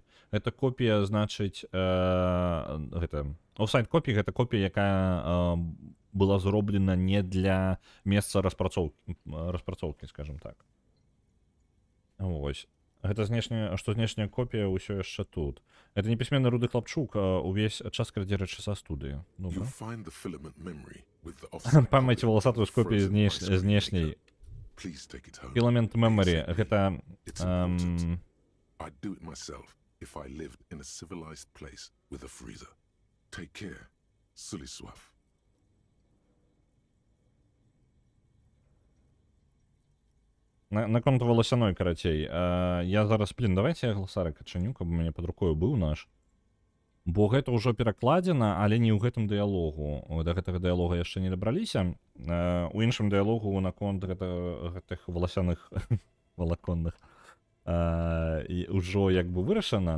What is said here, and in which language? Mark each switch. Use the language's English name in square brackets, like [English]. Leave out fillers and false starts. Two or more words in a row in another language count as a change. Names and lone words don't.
[Belarusian] Гэта копія, значыць, [English] offsite copy, [Belarusian] гэта копія, якая была зроблена не для месца распрацоўкі, скажем так. Вось. Гэта знешняя копія ўсё яшчэ тут. Гэта непісьменны руды хлапчук, увесь час крадзе рэчы са студыі. Памяць валасатую з копіі знешняй. [English] Filament memory, гэта... I'd do it myself if I lived in a civilized place with a freezer. Take care, Suliswaf. [Belarusian] Наконт волосяной, карацей. Я зараз, давайте я гласарик адчыню, каб у мяне пад рукою быў наш. Бо гэта ўжо перакладзена, але не ў гэтым дыялогу. Да гэтага дыялога яшчэ не дабраліся. У іншым дыялогу наконт гэтых валасяных валаконных і ўжо як бы вырашана.